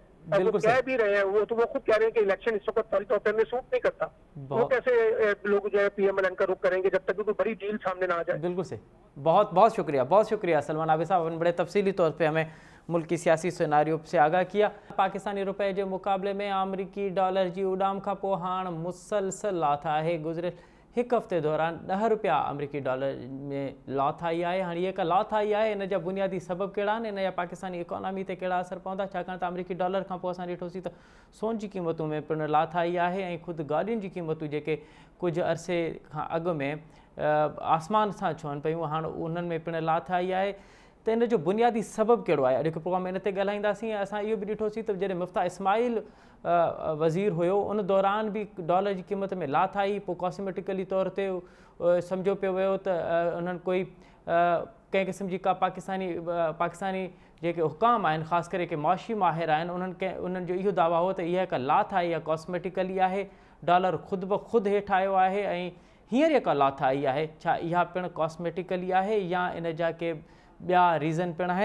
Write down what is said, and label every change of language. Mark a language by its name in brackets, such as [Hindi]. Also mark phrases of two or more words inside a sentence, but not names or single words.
[Urdu] اور وہ کہہ بھی رہے ہیں، وہ خود کہہ رہے ہیں کہ الیکشن اس وقت فوری طور پر ہمیں سوٹ نہیں کرتا. وہ کیسے لوگ جو ہے پی ایم ایل این کا رخ کریں گے جب تک کوئی بڑی ڈیل سامنے نہ آ جائے. بالکل سے بہت بہت شکریہ سلمان عابد صاحب، بڑے تفصیلی طور پر ہمیں ملک کی سیاسی سیناریو سے آگاہ کیا. [Sindhi] पाकिस्तानी रुपए के मुकाबले में अमरीकी डॉलर की उडाम का पोइ हाणे मुसलसल लाथ है। गुज़िरियल एक हफ़्ते दौरान 10 रुपया अमरीकी डॉलर में लाथ आई है। हाँ ये लाथ आई है, इन जा बुनियादी सबब कड़ा इन जा पाकिस्तानी इकोनॉमी से कड़ा असर पवंदा, छाकाणि त अमरीकी डॉलर का पोइ असां ॾिठोसीं त सोन की कीमतों में पिण लाथ आई है। खुद गाड़ियुनि की कीमतूं जेके कुछ अरसे खां अॻु में आसमान सां छुअनि पियूं, हाणे उन्हनि में पिण लाथ आई है। तो इन जो बुनियादी सबब कहिड़ो आहे, अॼु प्रोग्राम में इन ते ॻाल्हाईंदासीं। असां इहो बि ॾिठोसीं त जॾहिं मुफ्ता इस्माइल वज़ीर हुयो उन दौरान भी डॉलर की कीमत में लाथ आई। पोइ कॉस्मेटिकली तौर ते सम्झो पियो वियो त उन्हनि कोई कंहिं क़िस्म जी का पाकिस्तानी जेके हुकाम आहिनि, ख़ासि करे के मुआशी माहिर आहिनि, उन्हनि जो इहो दावा हो त इहा हिकु लाथ आहे या कॉस्मेटिकली आहे। डॉलर ख़ुदि ब ख़ुदि हेठि आयो आहे ऐं हींअर जेका लाथ आई आहे छा इहा पिणु कॉस्मेटिकली आहे या इन जा के ॿिया रीज़न पिणु आहिनि।